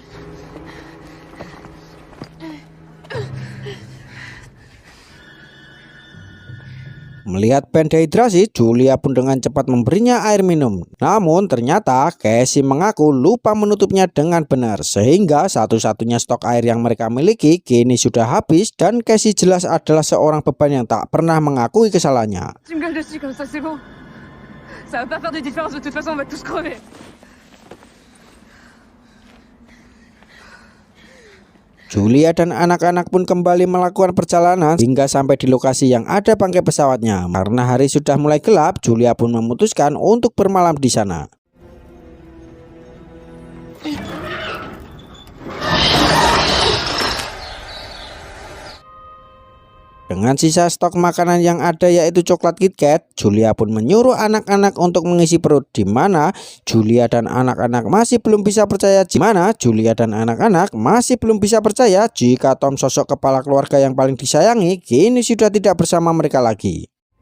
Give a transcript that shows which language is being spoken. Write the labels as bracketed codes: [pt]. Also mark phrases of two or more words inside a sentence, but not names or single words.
[id] Melihat Ben dehidrasi, Julia pun dengan cepat memberinya air minum. Namun ternyata Casey mengaku lupa menutupnya dengan benar, sehingga satu-satunya stok air yang mereka miliki kini sudah habis, dan Casey jelas adalah seorang beban yang tak pernah mengakui kesalahannya. [fr] Tu me gueules dessus comme ça, c'est bon. Ça va pas faire de différence, de toute façon on va tous crever. [id] Julia dan anak-anak pun kembali melakukan perjalanan hingga sampai di lokasi yang ada bangkai pesawatnya. Karena hari sudah mulai gelap, Julia pun memutuskan untuk bermalam di sana. Dengan sisa stok makanan yang ada yaitu coklat KitKat, Julia pun menyuruh anak-anak untuk mengisi perut, di mana Julia dan anak-anak masih belum bisa percaya jika Tom, sosok kepala keluarga yang paling disayangi, kini sudah tidak bersama mereka lagi.